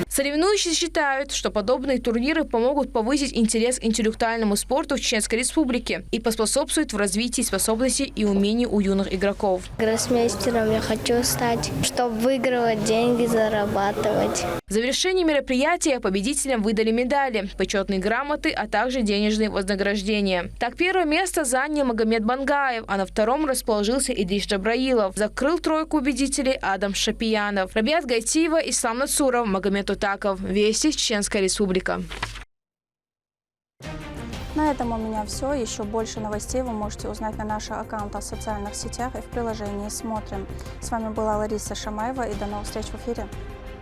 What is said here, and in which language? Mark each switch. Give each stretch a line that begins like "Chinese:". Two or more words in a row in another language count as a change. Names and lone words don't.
Russian: Соревнующиеся считают, что подобные турниры помогут повысить интерес к интеллектуальному спорту в Чеченской Республике и поспособствуют в развитии способностей и умений у юных игроков. Гроссмейстером я хочу стать, чтобы выигрывать деньги, зарабатывать. В завершении мероприятия победителям выдали медали, почетные грамоты, а также денежные вознаграждения. Так, первое место занял Магомед Бангаев, а на втором расположился Идрис Джабраилов. Закрыл тройку победителей Адам Шапиянов, Рабиат Гайтиева, Ислам Нацуров, Магомед Утаков. Вести, Чеченская Республика. На этом у меня все. Еще больше новостей вы можете узнать на наших аккаунтах в социальных сетях и в приложении «Смотрим». С вами была Лариса Шамаева, и до новых встреч в эфире.